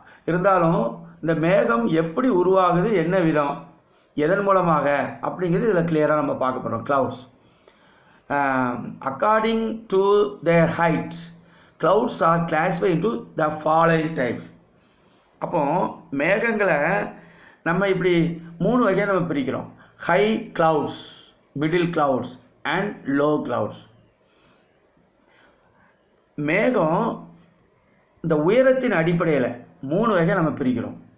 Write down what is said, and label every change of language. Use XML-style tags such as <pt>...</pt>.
<ta>இருந்தாலும் இந்த மேகம் எப்படி உருவாகுது, என்ன விதம், எதன் மூலமாக அப்படிங்கிறது இதில் கிளியராக நம்ம பார்க்க போகிறோம்.</ta> <en>clouds. According to their height, clouds are classified into the following types.</en> <ta>அப்போ மேகங்களை நம்ம இப்படி 3 வகையாக நம்ம பிரிக்கிறோம்.</ta> <en>High clouds, middle clouds and low clouds.</en> <ta>மேகம் இந்த உயரத்தின் அடிப்படையில் 3 வகையாக நம்ம பிரிக்கிறோம்.</ta>